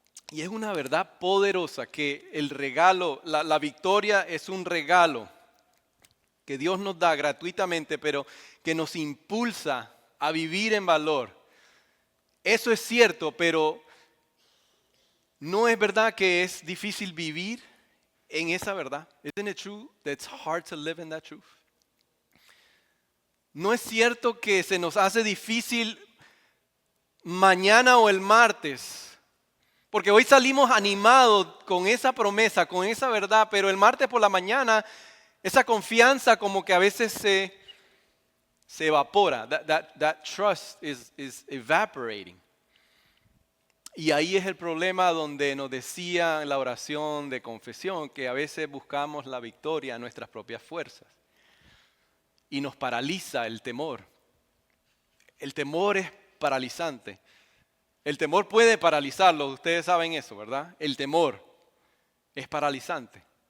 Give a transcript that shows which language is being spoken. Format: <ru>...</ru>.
<es>Y es una verdad poderosa que el regalo, la victoria es un regalo que Dios nos da gratuitamente, pero que nos impulsa a vivir en valor. Eso es cierto, pero ¿no es verdad que es difícil vivir en esa verdad?</es> <en>Isn't it true that it's hard to live in that truth?</en> <es>¿No es cierto que se nos hace difícil mañana o el martes? Porque hoy salimos animados con esa promesa, con esa verdad, pero el martes por la mañana esa confianza como que a veces se evapora.</es> <en>That trust is evaporating.</en> <es>Y ahí es el problema donde nos decía en la oración de confesión que a veces buscamos la victoria en nuestras propias fuerzas. Y nos paraliza el temor. El temor es paralizante. El temor puede paralizarlo, ustedes saben eso, ¿verdad? El temor es paralizante.</es>